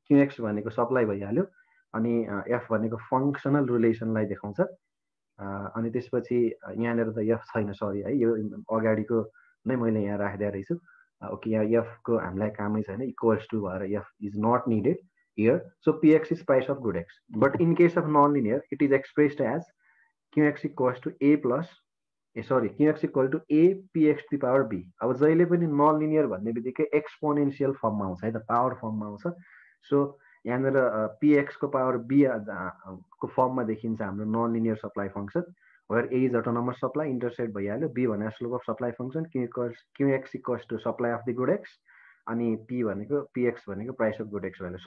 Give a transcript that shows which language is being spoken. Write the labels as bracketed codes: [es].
[ne] क्युएक्स भनेको सप्लाई भइहाल्यो, अनि एफ भनेको फङ्सनल रिलेसनलाई देखाउँछ. अनि त्यसपछि यहाँनिर त एफ छैन, सरी है, यो अगाडिको नै मैले यहाँ राखिदिएको रहेछु. ओके, यहाँ एफको हामीलाई कामै छैन, इक्वल्स टु भएर [en] F is not needed here. So PX is price of good X. But in case of non linear it is expressed as QX equals to A plus QX equal to A PX to power B. [ne] अब जहिले पनि non linear भन्ने बित्तिकै exponential फर्ममा आउँछ है त, power फर्ममा आउँछ. सो यहाँनिर पिएक्सको पावर बी को फर्ममा देखिन्छ हाम्रो non linear supply function, [en] where A is autonomous supply, [ne] intercept भइहाल्यो. [en] B भनेको slope of supply function, QX equals to supply of the good X, [ne] अनि पी भनेको पिएक्स भनेको [en] Price of good X value.